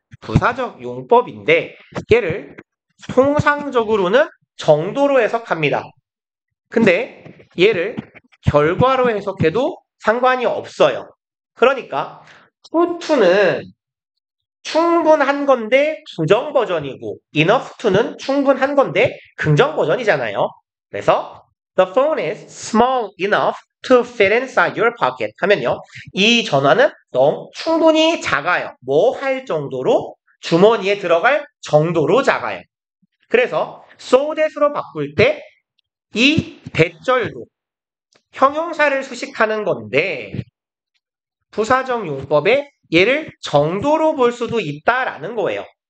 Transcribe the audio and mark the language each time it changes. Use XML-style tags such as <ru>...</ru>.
<ko>부사적 용법인데 얘를 통상적으로는 정도로 해석합니다. 근데 얘를 결과로 해석해도 상관이 없어요. 그러니까 to는 충분한 건데 부정 버전이고 enough to는 충분한 건데 긍정 버전이잖아요. 그래서</ko> <en>the phone is small enough to fit inside your pocket</en> <ko>하면요. 이 전화는 너무 충분히 작아요. 뭐 할 정도로 주머니에 들어갈 정도로 작아요. 그래서 so that으로 바꿀 때 이 대절도 형용사를 수식하는 건데 부사적 용법에 얘를 정도로 볼 수도 있다라는 거예요.</ko>